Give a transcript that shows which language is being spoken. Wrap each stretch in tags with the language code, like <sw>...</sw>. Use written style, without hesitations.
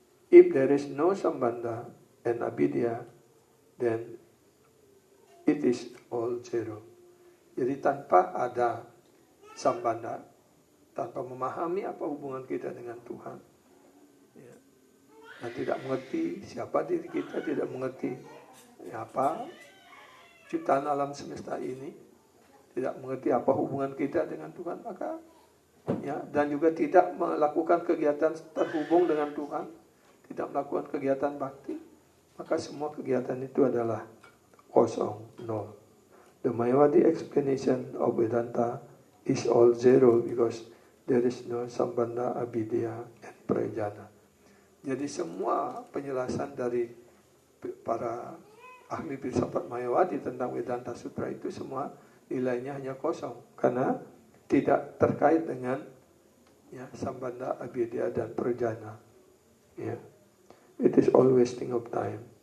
<en>If there is no sambandha and abidya, then it is all zero.</en> <id>Jadi tanpa ada sambandha, tanpa memahami apa hubungan kita dengan Tuhan, ya, dan tidak mengerti siapa diri kita, tidak mengerti apa ciptaan alam semesta ini, tidak mengerti apa hubungan kita dengan Tuhan, maka ya, dan juga tidak melakukan kegiatan terhubung dengan Tuhan, tidak melakukan kegiatan bakti, maka semua kegiatan itu adalah kosong, nol.</id> <en>The Mayavadi explanation of Vedanta is all zero because there is no sambandha, abidya, and prajana.</en> <id>Jadi semua penjelasan dari para ahli filsafat Mayavadi tentang Vedanta Sutra itu semua nilainya hanya kosong karena tidak terkait dengan ya, sambandha, abidya, dan prajana. Ya.</id> <en>It is all wasting of time.</en>